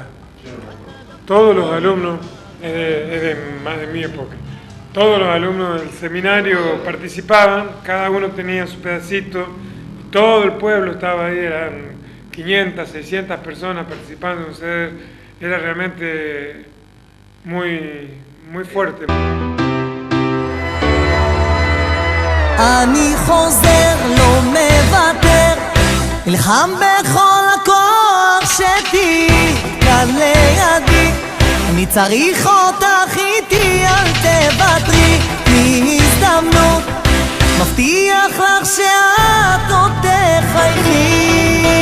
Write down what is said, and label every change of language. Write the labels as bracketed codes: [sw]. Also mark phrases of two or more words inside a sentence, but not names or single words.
[es] Todos los alumnos, más de mi época, todos los alumnos del seminario participaban, cada uno tenía su pedacito, todo el pueblo estaba ahí, eran 500, 600 personas participando en un ceder, era realmente muy, muy fuerte. [he] אני חוזר לא מוותר נלחם בכל הכוח שתהי כאן לידי, אני צריך אותך איתי, אל תוותרי, תני הזדמנות, מבטיח לך שאת עוד תחייכי.